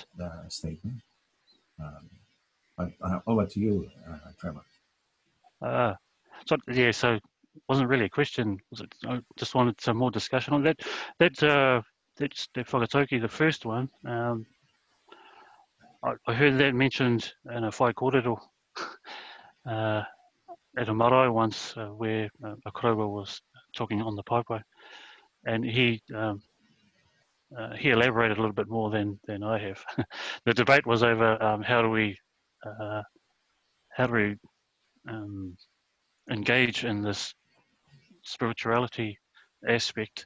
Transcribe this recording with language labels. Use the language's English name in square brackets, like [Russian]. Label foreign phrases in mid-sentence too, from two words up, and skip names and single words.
[English] that statement. But over to you, Trevor. So it wasn't really a question. Was it? I just wanted some more discussion on that. That's the whakatauki, the first one. I heard that mentioned in a [Māori] whai kōrero [English] at a marae once, where a korowa was talking on the paipai, and he elaborated a little bit more than I have. The debate was over how do we engage in this spirituality aspect.